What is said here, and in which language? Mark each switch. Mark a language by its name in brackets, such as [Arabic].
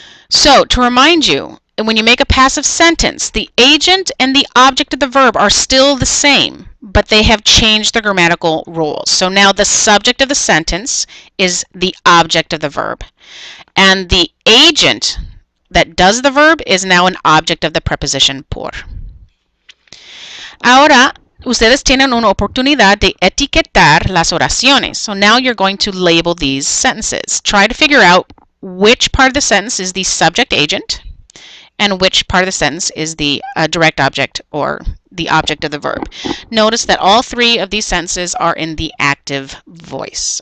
[English] So, to remind you, when you make a passive sentence, the agent and the object of the verb are still the same, but they have changed their grammatical roles. So now the subject of the sentence is the object of the verb. And the agent that does the verb is now an object of the preposition por. [Spanish] Ahora, ustedes tienen una oportunidad de etiquetar las oraciones. [English] So now you're going to label these sentences. Try to figure out which part of the sentence is the subject agent and which part of the sentence is the direct object or the object of the verb. Notice that all three of these sentences are in the active voice.